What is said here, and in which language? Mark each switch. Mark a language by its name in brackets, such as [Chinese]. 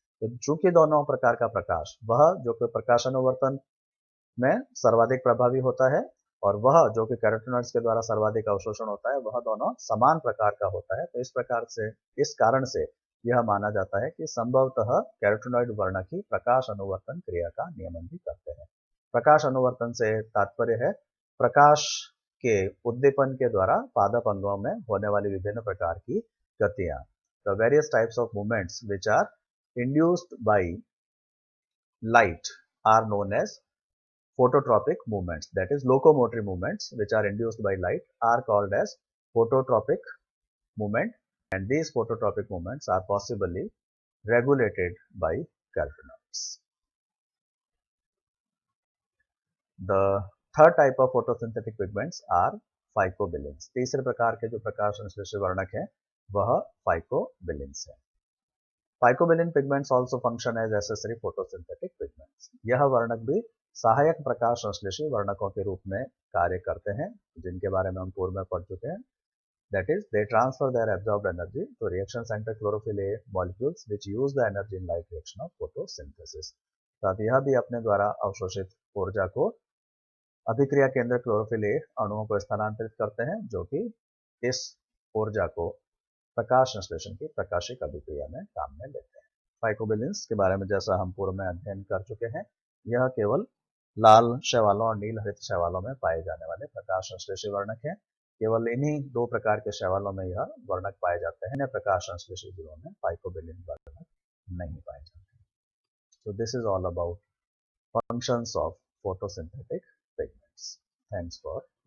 [Hindi] तो चूंकि दोनों प्रकार का प्रकाश वह जो कि प्रकाश अनुवर्तन में सर्वाधिक प्रभावी होता है और वह जो कि कैरोटेनॉइड्स के द्वारा सर्वाधिक अवशोषण होता है वह दोनों समान प्रकार का होता है। तो इस कारण से यह माना जाता है कि संभवतः कैरोटेनॉइड वर्णक ही प्रकाश अनुवर्तन क्रिया का नियमन भी करते हैं। प्रकाश अनुवर्तन से तात्पर्य है प्रकाश के उद्दीपन के द्वारा पादप अंगों में होने वाली विभिन्न प्रकार की गतियां। [English] The various types of movements which are induced by light are known as phototropic movements, that is locomotory movements which are induced by light are called as phototropic movement, and these phototropic movements are possibly regulated by carotenoids. The third type of photosynthetic pigments are phycobilins. [Hindi] तीसरे प्रकार के जो प्रकाश संश्लेषी वर्णक हैं वह phycobilins है। [English] Phycobilin pigments also function as accessory photosynthetic pigments. [Hindi] यह वर्णक भी सहायक प्रकाश संश्लेषी वर्णकों के रूप में कार्य करते हैं जिनके बारे में हम पूर्व में पढ़ चुके हैं। [English] That is, they transfer their absorbed energy to reaction center chlorophyll A molecules which use the energy in light reaction of photosynthesis. [Hindi] साथ यह भी अपने द्वारा अवशोषित ऊर्जा को अभिक्रिया केंद्र क्लोरोफिल ए अणुओं को स्थानांतरित करते हैं जो कि इस ऊर्जा को प्रकाश संश्लेषण की प्रकाशिक अभिक्रिया में काम में लेते हैं। फाइकोबिलिन्स के बारे में जैसा हम पूर्व में अध्ययन कर चुके हैं यह केवल लाल शैवालों और नील हरित शैवालों में पाए जाने वाले प्रकाश संश्लेषी वर्णक हैं। केवल इन्हीं दो प्रकार के शैवालों में यह वर्णक पाए जाते हैं। प्रकाश संश्लेषी जीवों में फाइकोबिलिन वर्णक नहीं पाए जाते। [English] So this is all about functions of photosynthetic pigments. Thanks for